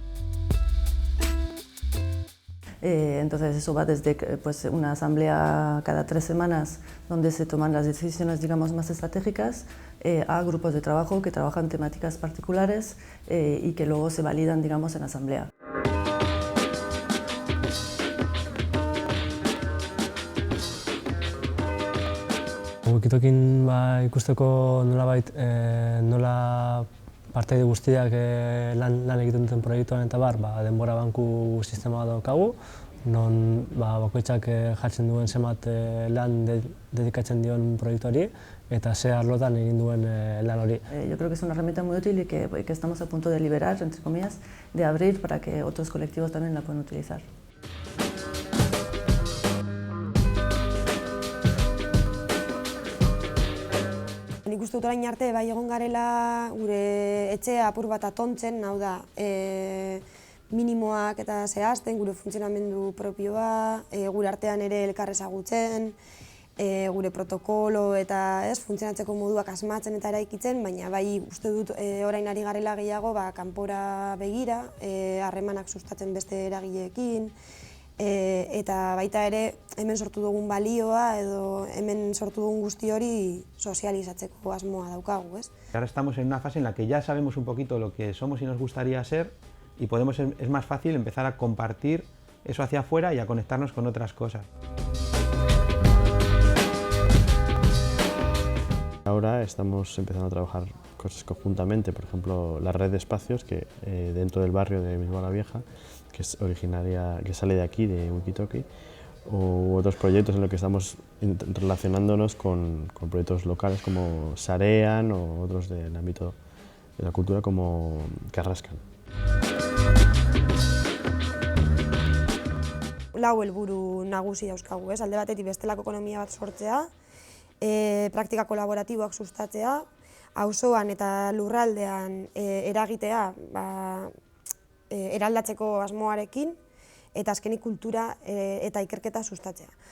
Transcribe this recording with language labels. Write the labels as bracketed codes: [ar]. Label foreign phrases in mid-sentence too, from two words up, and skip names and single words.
[es] Entonces eso va desde pues, una asamblea cada 3 semanas donde se toman las decisiones, digamos, más estratégicas, a grupos de trabajo que trabajan temáticas particulares y que luego se validan, digamos, en asamblea. [eu] Wikitokin ikusteko nolabait nola partaide guztiak lan egiten duten proiektuan eta denbora banku sistema daukagu, non bakoitzak jartzen duen zenbat lan dedikatzen dion proiektuari eta ze arlotan egin duen lan hori. [es] Yo creo que es una herramienta muy útil y que estamos a punto de liberar, entre comillas, de abrir para que otros colectivos también la puedan utilizar. [eu] Nik uste dut orain arte bai egon garela gure etxea apur bat atontzen, hau da, minimoak eta zehazten, gure funtzionamendu propioa, gure artean ere elkar ezagutzen, gure protokolo eta funtzionatzeko moduak asmatzen eta eraikitzen, baina bai uste dut orain ari garela gehiago kanpora begira, harremanak sustatzen beste eragileekin, eta baita ere hemen sortu dugun balioa edo hemen sortu dugun guzti hori sozializatzeko asmoa daukagu, ez? [es] Ahora estamos en una fase en la que ya sabemos un poquito lo que somos y nos gustaría ser y es más fácil empezar a compartir eso hacia afuera y a conectarnos con otras cosas. Ahora estamos empezando a trabajar cosas conjuntamente, por ejemplo la red de espacios que dentro del barrio de Bilbao la Vieja, que es originaria, que sale de aquí, de Wikitoki, o otros proyectos en los que estamos relacionándonos con proyectos locales como Sarean o otros del ámbito de la cultura como Carrascan. [eu] Lau helburu nagusi dauzkagu, alde batetik bestelako ekonomia bat sortzea, praktika kolaboratiboak sustatzea, auzoan eta lurraldean eragitea eraldatzeko asmoarekin, eta azkenik kultura eta ikerketa sustatzea.